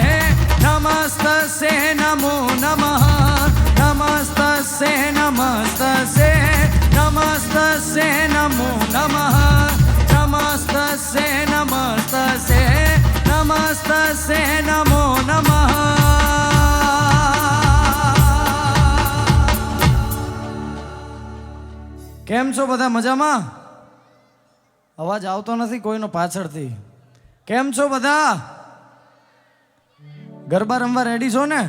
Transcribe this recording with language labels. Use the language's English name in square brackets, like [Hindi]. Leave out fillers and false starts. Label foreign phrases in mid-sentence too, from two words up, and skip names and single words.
[Sanskrit] नमस्तस्यै नमो नमः नमस्तस्यै नमस्तस्यै नमस्तस्यै नमो नमः नमस्तस्यै नमस्तस्यै नमस्तस्यै नमो नमः [Gujarati] કેમ છો બધા મજામાં? અવાજ આવતો નથી કોઈનો પાછળથી. કેમ છો બધા? ગરબા રમવા રેડી છો ને?